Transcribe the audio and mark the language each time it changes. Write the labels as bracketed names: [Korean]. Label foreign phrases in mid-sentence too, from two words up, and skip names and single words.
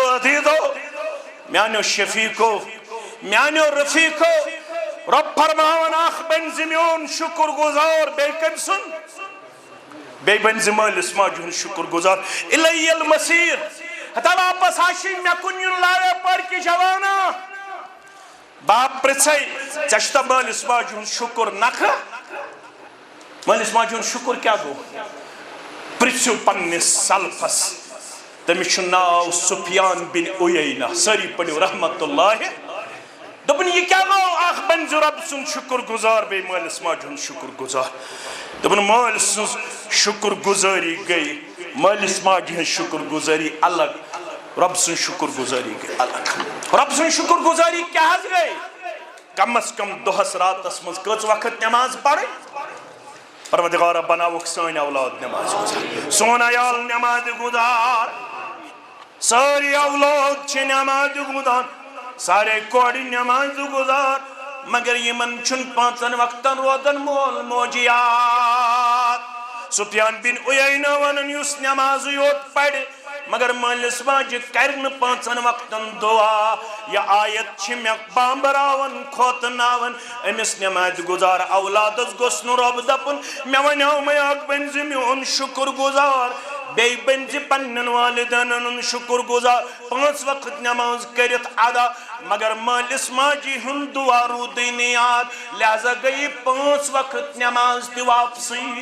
[Kashmiri] عزیزو میانیو شفیقو میانیو رفیقو رب فرماون اکھ بنزِ میون شکر گزار بیٚیہِ کٔمۍ سُنٛد بیٚیہِ بنزِ مٲلِس ماجہِ ہُنٛد شکر گزار [Arabic] اِلَیَ المصیٖر [Kashmiri] ہتا واپس آشی مےٚ کُن یُن لایو پٔرکہِ جوانا باپ پرژھے ژےٚ چھُتھا مٲلِس ماجہِ ہُنٛد شکر نکھٕ مٲلِس ماجہِ ہُنٛد شکر کیٛاہ گوٚو پرژھِو پننِس سلفس تٔمِس چھُ ناو سفیان بن عُیینہ سٲری پٔرِو [Arabic] رحمتُ اللہِ [Kashmiri] دوٚپُن یہِ کیٛاہ گوٚو اکھ بنزِ رۄبہٕ سُنٛد شکر گزار بیٚیہِ مٲلِس ماجہِ ہُنٛد شکر گزار دوٚپُن مٲلۍ سٕنٛز شکر گزٲری گٔے مٲلِس ماجہِ ہٕنٛز شکر گزٲری الگ رب سٕنٛز شکر گزٲری گٔے الگ رب سٕنٛز شکر گزٲری کیٛاہ حظ گٔے کم از کم دۄہس راتس منٛز کٔژ وقت نٮ۪ماز پرٕنۍ پروردگارا بناوُکھ سٲنۍ اولاد نٮ۪ماز گُزار سون عیال نٮ۪مازِ گُزار سٲری اولاد چھِ نٮ۪مازِ گُزار سارے کورِ نٮ۪مازِ گُزار مگر یِمن چھُنہٕ پانٛژن وقتن روزان مول موج یاد سفیان بن عُیینہ ونان یُس نٮ۪مازٕے یوت پرِ مگر مٲلِس ماجہِ کرِ نہٕ پانٛژن وقتن دُعا یہِ آیت چھِ مےٚ بامبراوان کھوژناوان أمِس نٮ۪مازِ گُزار اولادس گوٚژھ نہٕ رۄب دپُن مےٚ ونیو مےٚ اکھ بنزِ میون شکر گزار بیٚیہِ بنزِ پننٮ۪ن والدینن ہُنٛد شکر گزار پانٛژھ وقت نٮ۪ماز کٔرِتھ ادا مگر مٲلِس ماجہِ ہُنٛد دُعا روٗدٕے نہٕ یاد لہذا گٔیہِ پانٛژھ وقت نٮ۪ماز تہِ واپسٕے